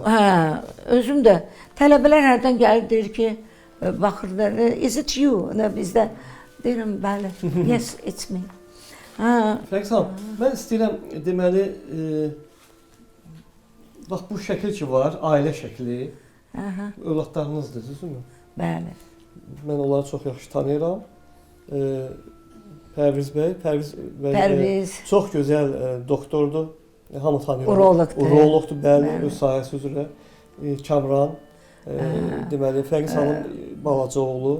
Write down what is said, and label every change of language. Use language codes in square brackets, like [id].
[az] Hə, özüm də tələbələr hərdən gəlir deyir ki, baxırlar, [en] is it you? [az] Bizdə deyirəm, bəli. [en] Yes, it's me. [az] Hə. Fərəngiz xanım, mən istəyirəm deməli bax bu şəkil ki var, ailə şəkli. Övladlarınızdır, düzdürmü? Bəli. Mən onları çox yaxşı tanıyıram. Pərviz bəy, Pərviz çox gözəl doktordur. Hamı tanıyır. Uroloqdur, bəli, öz sahəsi üzrə. Kamran, deməli, Fərəngiz xanım balaca oğlu.